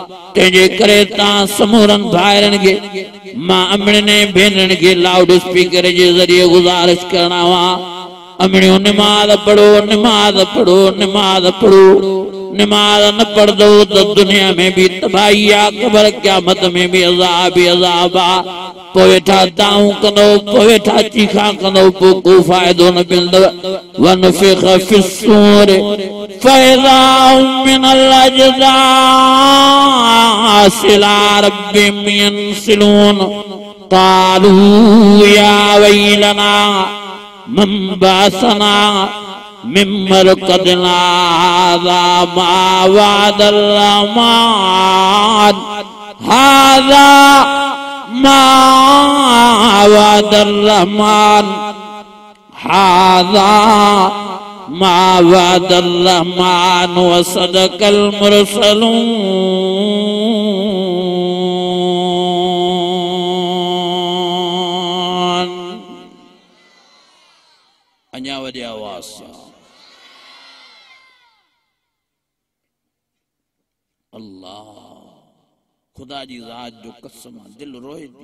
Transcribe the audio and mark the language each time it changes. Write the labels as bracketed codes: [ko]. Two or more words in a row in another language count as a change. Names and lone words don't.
[sd] तंहिंजे करे तव्हां समूरनि भाइरनि खे मां अमड़नि भेनरुनि खे लाउड स्पीकर जे ज़रिए गुज़ारिश करणा हुआ अमड़ियो नमाज़ पढ़ो नमाज़ पढ़ो नमाज़ पढ़ो। नमाज न पढ़दो तो दुनिया में भी तबाही आहे कबर क़यामत में भी अज़ाब ई अज़ाब आहे। पोइ वेठा दाऊं कंदो पोइ वेठा चीखा कंदो पोइ को फ़ाइदो न मिलंदव। [ar] ونفخ في الصور فإذا هم من الأجداث إلى ربهم ينسلون قالوا يا ويلنا من بعثنا من مرقدنا هذا ما وعد الرحمن هذا ما وعد الرحمن هذا ما وعد الرحمن وصدق المرسلون. [sd] अञा वॾी आवाज़ सां अल्लाह खुदा जी ज़ात जो कसम दिल रोए थी।